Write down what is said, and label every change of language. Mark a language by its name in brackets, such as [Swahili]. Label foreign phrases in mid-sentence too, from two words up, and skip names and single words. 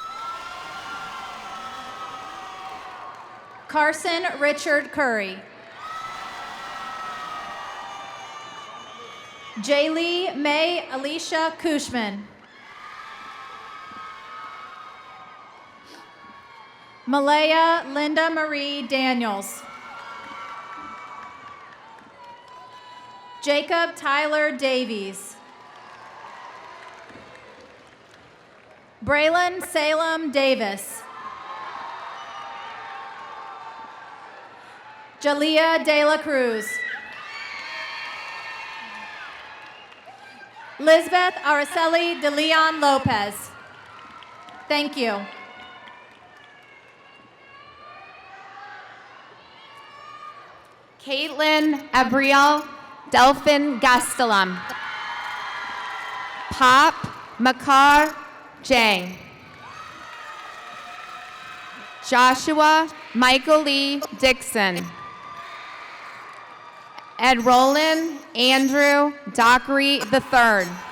[English] Carson Richard Curry. Jaylee May Alicia Cushman. Malaya Linda Marie Daniels. Jacob Tyler Davies. Braylon Salem Davis. Jalea De La Cruz. Lisbeth Araceli de Leon Lopez. Thank you. Caitlin Abriel Delphin Gastelum. Pop Makar J. Joshua Michael Lee Dixon. Ed Roland Andrew Dockery III.